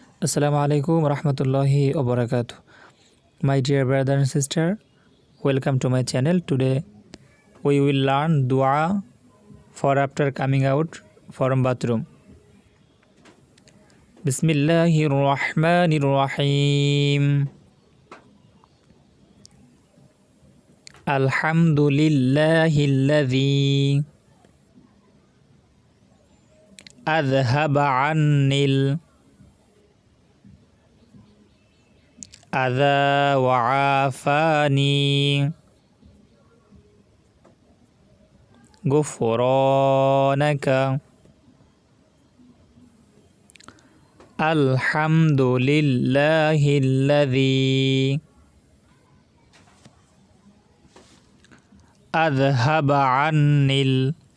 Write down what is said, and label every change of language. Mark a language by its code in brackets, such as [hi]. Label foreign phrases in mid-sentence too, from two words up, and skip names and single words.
[ar] السلام عليكم ورحمة الله وبركاته. [en] My dear brother and sister, welcome to my channel. Today we will learn dua for after coming out from bathroom. [ar] بسم الله الرحمن الرحيم. الحمد لله الذي أذهب عني الأذى وعافاني غفرانك الحمد لله الذي أذهب عني